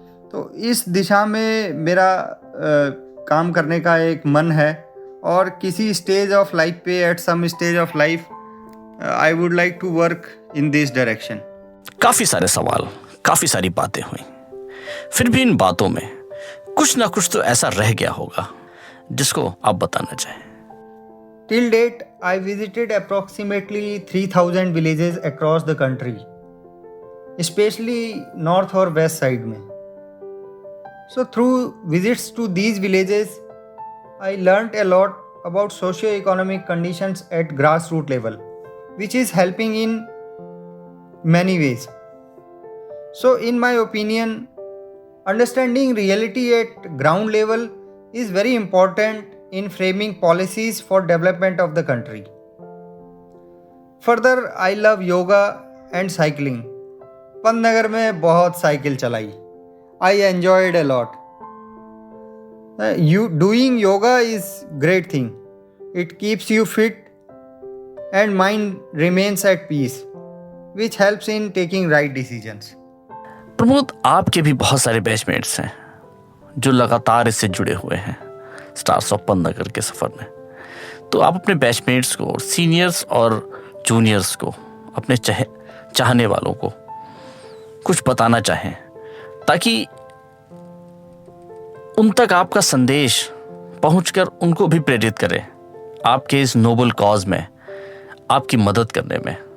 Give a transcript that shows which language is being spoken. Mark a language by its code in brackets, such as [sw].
[hi] तो इस दिशा में मेरा काम करने का एक मन है, और किसी स्टेज ऑफ लाइफ पे, [en] At some stage of life, I would like to work in this direction. [hi] काफी सारे सवाल, काफी सारी बातें हुई, फिर भी इन बातों में कुछ ना कुछ तो ऐसा रह गया होगा जिसको आप बताना चाहें। [en] Till date, I visited approximately 3,000 villages across the country, especially north or west side में. So through visits to these villages, I learnt a lot about socio-economic conditions at grassroots level, which is helping in many ways. So in my opinion, understanding reality at ground level is very important in framing policies for development of the country. Further, I love yoga and cycling. [hi] Pantnagar में बहुत cycle चलाई. [en] I enjoyed a lot. Doing yoga is great thing. It keeps you fit and mind remains at peace, which helps in taking right decisions. [hi] Pramod, आपके भी बहुत सारे batchmates हैं जो लगातार इससे जुड़े हुए हैं स्टार्स ऑफ पंतनगर के सफर में। तो आप अपने बैचमेट्स को, सीनियर्स और जूनियर्स को, अपने चाहने वालों को कुछ बताना चाहें, ताकि उन तक आपका संदेश पहुंचकर उनको भी प्रेरित करे आपके इस नोबल कॉज में, आपकी मदद करने में।